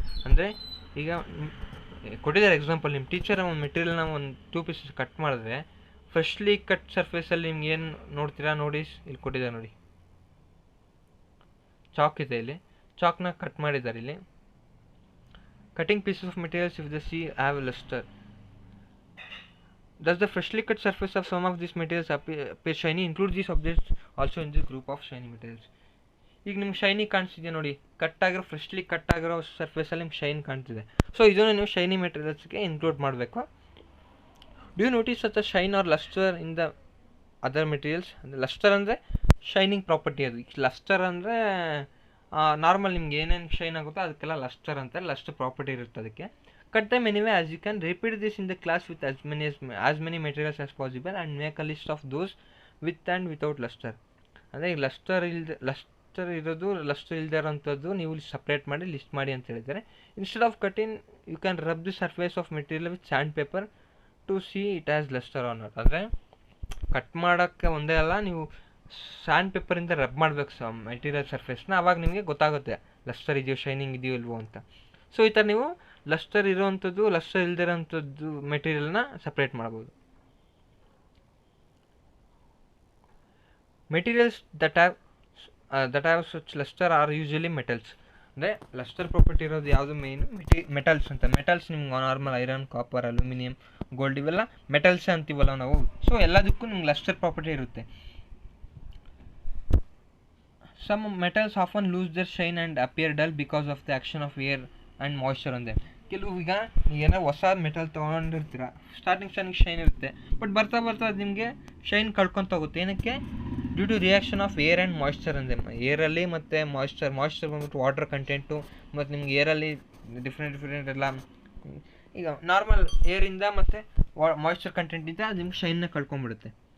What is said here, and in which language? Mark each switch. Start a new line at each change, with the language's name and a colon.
Kannada: ಅಂದರೆ ಈಗ ಕೊಟ್ಟಿದ್ದಾರೆ ಎಕ್ಸಾಂಪಲ್, ನಿಮ್ಮ ಟೀಚರ್ ಒಂದು ಮೆಟೀರಿಯಲ್ನ ಒಂದು 2 ಪೀಸಸ್ ಕಟ್ ಮಾಡಿದ್ರೆ ಫ್ರೆಶ್ಲಿ ಕಟ್ ಸರ್ಫೇಸಲ್ಲಿ ನಿಮ್ಗೆ ಏನು ನೋಡ್ತೀರಾ ನೋಡಿ, ಇಲ್ಲಿ ಕೊಟ್ಟಿದ್ದಾರೆ ನೋಡಿ, ಚಾಕ್ ಇದೆ, ಇಲ್ಲಿ ಚಾಕ್ನ ಕಟ್ ಮಾಡಿದ್ದಾರೆ.
English: ಇಲ್ಲಿ cutting pieces of materials if the see have lustre. Does the freshly cut surface of some of these materials appear shiny? Include these objects also in this group of shiny materials.
Kannada: ಈಗ ನಿಮ್ಗೆ shiny ಕಾಣಿಸ್ತಿದೆಯಾ ನೋಡಿ, cut ಆಗಿರೋ freshly cut ಆಗಿರೋ ಸರ್ಫೇಸಲ್ಲಿ ನಿಮ್ಗೆ shine ಕಾಣ್ತಿದೆ. So ಇದನ್ನು ನೀವು shiny ಮೆಟೀರಿಯಲ್ಸ್ಗೆ include ಮಾಡಬೇಕು.
English: Do you notice such a shine or lustre in the other materials.
Kannada: ಅಂದರೆ ಲಸ್ಟರ್ ಅಂದರೆ ಶೈನಿಂಗ್ ಪ್ರಾಪರ್ಟಿ. ಅದು ಲಸ್ಟರ್ ಅಂದರೆ ನಾರ್ಮಲ್ ನಿಮ್ಗೆ ಏನೇನು ಶೈನ್ ಆಗುತ್ತೋ ಅದಕ್ಕೆಲ್ಲ ಲಸ್ಟರ್ ಅಂತಾರೆ, ಲಸ್ಟರ್ ಪ್ರಾಪರ್ಟಿ ಇರುತ್ತೆ ಅದಕ್ಕೆ.
English: Cut them anyway as you can. Repeat this in the class with as many materials as possible and make a list of those with and without luster.
Kannada: ಅಂದರೆ ಈಗ lustre ಇರೋದು, lustre ಇಲ್ಲದೆ ಇರೋಂಥದ್ದು ನೀವು separate ಮಾಡಿ list ಮಾಡಿ ಅಂತ ಹೇಳಿದ್ದಾರೆ.
English: Instead of cutting you can rub the surface of material with sandpaper to see it has lustre or not.
Kannada: ಅಂದರೆ ಕಟ್ ಮಾಡೋಕ್ಕೆ ಒಂದೇ ಅಲ್ಲ, ನೀವು ಸ್ಯಾಂಡ್ ಪೇಪರಿಂದ ರಬ್ ಮಾಡಬೇಕು ಮೆಟೀರಿಯಲ್ ಸರ್ಫೇಸ್ನ, ಆವಾಗ ನಿಮಗೆ ಗೊತ್ತಾಗುತ್ತೆ ಲಸ್ಟರ್ ಇದೆಯೋ ಶೈನಿಂಗ್ ಇದೆಯೋ ಇಲ್ವೋ ಅಂತ. ಸೊ ಈ ಥರ ನೀವು ಲಸ್ಟರ್ ಇರೋವಂಥದ್ದು, ಲಸ್ಟರ್ ಇಲ್ಲದೆ ಇರೋವಂಥದ್ದು ಮೆಟೀರಿಯಲ್ನ ಸಪ್ರೇಟ್ ಮಾಡ್ಬೋದು.
English: Materials that have such lustre are usually metals.
Kannada: ಅಂದರೆ ಲಸ್ಟರ್ ಪ್ರಾಪರ್ಟಿ ಇರೋದು ಯಾವುದು ಮೇಯ್ನು ಮೆಟಲ್ಸ್ ಅಂತ. ಮೆಟಲ್ಸ್ ನಿಮ್ಗೆ normal iron, copper, aluminium, gold ಇವೆಲ್ಲ ಮೆಟಲ್ಸ್ ಅಂತೀವಲ್ಲ ನಾವು. ಸೊ ಎಲ್ಲದಕ್ಕೂ ನಿಮ್ಗೆ ಲಸ್ಟರ್ ಪ್ರಾಪರ್ಟಿ ಇರುತ್ತೆ.
English: Some metals often lose their shine and appear dull because of the action of air and moisture on them.
Kannada: ಕೆಲವು ಈಗ ಏನೋ ಹೊಸ ಮೆಟಲ್ ತೊಗೊಂಡಿರ್ತೀರ, ಸ್ಟಾರ್ಟಿಂಗ್ ಶೈನ್ ಇರುತ್ತೆ, ಬಟ್ ಬರ್ತಾ ಬರ್ತಾ ಅದು ನಿಮಗೆ ಶೈನ್ ಕಳ್ಕೊತ ಹೋಗುತ್ತೆ. ಏನಕ್ಕೆ?
English: due to reaction of air and moisture
Kannada: ಅಂದೆ. ಏರಲ್ಲಿ ಮತ್ತು ಮಾಯ್ಶ್ಚರ್ ಬಂದ್ಬಿಟ್ಟು ವಾಟರ್ ಕಂಟೆಂಟು, ಮತ್ತು ನಿಮ್ಗೆ ಏರಲ್ಲಿ ಡಿಫ್ರೆಂಟ್ ಎಲ್ಲ, ಈಗ ನಾರ್ಮಲ್ ಏರಿಂದ ಮತ್ತು ಮಾಯ್ಶ್ಚರ್ ಕಂಟೆಂಟಿಂದ ಅದು ನಿಮ್ಗೆ ಶೈನ್ನ ಕಳ್ಕೊಂಬಿಡುತ್ತೆ.